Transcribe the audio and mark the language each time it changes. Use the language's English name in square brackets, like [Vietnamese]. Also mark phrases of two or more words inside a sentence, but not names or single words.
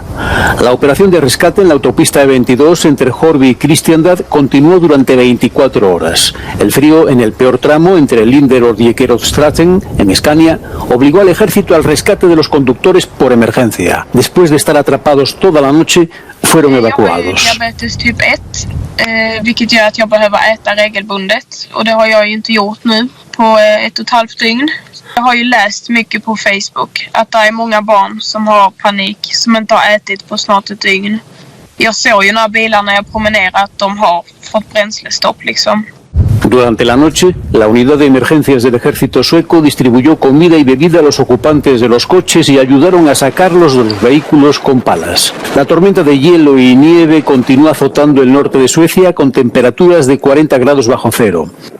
[Spanish] La operación de rescate en la autopista E22 entre Horby y Kristianstad continuó durante 24 horas. El frío en el peor tramo entre Linderöd y Ekerostraten, en Escania, obligó al ejército al rescate de los conductores por emergencia. Después de estar atrapados toda la noche, fueron evacuados. [Swedish] Diabetes typ 1, vilket gör att jag behöver äta regelbundet. Och det har jag ju inte gjort nu på 1,5 dygn. Jag har ju läst mycket på Facebook att det är många barn som har panik, som inte har ätit på snart ett dygn. Jag såg ju några bilar när jag promenerade att de har fått bränslestopp liksom. [Spanish] Durante la noche, la unidad de emergencias del ejército sueco distribuyó comida y bebida a los ocupantes de los coches y ayudaron a sacarlos de los vehículos con palas. La tormenta de hielo y nieve continúa azotando el norte de Suecia con temperaturas de 40 grados bajo cero.